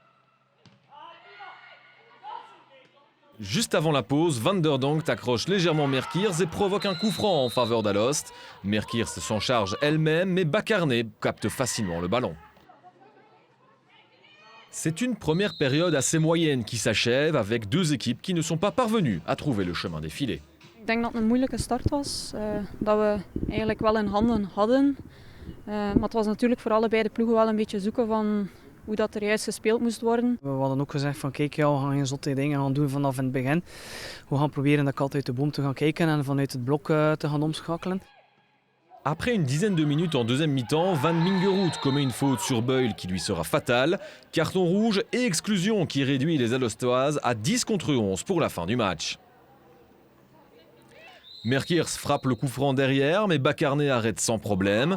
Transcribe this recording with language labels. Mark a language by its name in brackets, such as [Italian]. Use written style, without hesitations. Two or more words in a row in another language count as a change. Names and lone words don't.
[French] Juste avant la pause, Van der Donk accroche légèrement Merkirs et provoque un coup franc en faveur d'Alost. Merkirs s'en charge elle-même, mais Bakarné capte facilement le ballon. C'est une première période assez moyenne qui s'achève avec deux équipes qui ne sont pas parvenues à trouver le chemin des filets. [Dutch] Ik denk dat het een moeilijke start was, dat we eigenlijk wel in handen hadden. Maar het was natuurlijk voor allebei de ploegen wel een beetje zoeken van hoe dat er juist gespeeld moest worden. We hadden ook gezegd van kijk, ja, we gaan geen zotte dingen gaan doen vanaf in het begin. We gaan proberen de kat uit de boom te gaan kijken en vanuit het blok te gaan omschakelen. [French] Après une dizaine de minutes en deuxième mi-temps, Van Mingeroet commet une faute sur Beul qui lui sera fatale. Carton rouge et exclusion qui réduit les Alostoises à 10 contre 11 pour la fin du match. Merkirs frappe le coup franc derrière, mais Bakarné arrête sans problème.